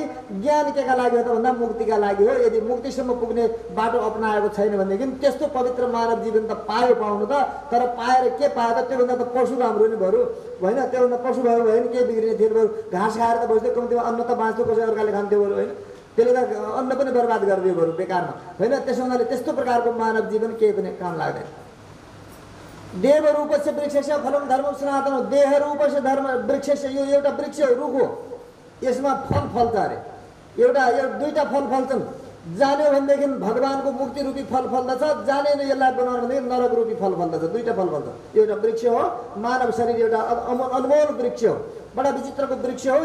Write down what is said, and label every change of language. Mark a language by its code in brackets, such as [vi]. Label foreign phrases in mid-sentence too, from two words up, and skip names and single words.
[ne] ज्ञान केका लागि हो त भन्दा मुक्तिका लागि हो। यदि मुक्तिसम्म पुग्ने बाटो अपनाएको छैन भनेदेखि त्यस्तो पवित्र मानव जीवन त पाउनु त, तर पाएर के पायो त? त्योभन्दा त पशु राम्रो नि बरु होइन। त्योभन्दा पशु भयो भने के बिग्रिने थियो बरु? घाँस खाएर त बस्थ्यो, कम्तीमा अन्न त बाँच्थ्यो, कसै अर्काले खान्थ्यो बरु होइन। त्यसले त अन्न पनि बर्बाद गरिदियो बरु बेकारमा होइन। त्यसो हुनाले त्यस्तो प्रकारको मानव जीवन केही पनि काम लाग्दैन। [sa] देव रूपस्य वृक्षस्य फलम धर्म सनातन हो। देह रूपस्य धर्म वृक्षस्य, [ne] यो एउटा वृक्ष हो, रुख हो, यसमा फल फल्छ अरे। दुईटा फल फल्छन्। जान्यो भनेदेखि भगवानको मुक्ति रूपी फल फल्दछ, जानेन यसलाई बनाउनु भनेदेखि नरक रूपी फल फल्दछ। दुईटा फल फल्छ। एउटा वृक्ष हो, मानव शरीर एउटा अनमोल वृक्ष हो, बडा विचित्रको वृक्ष हो।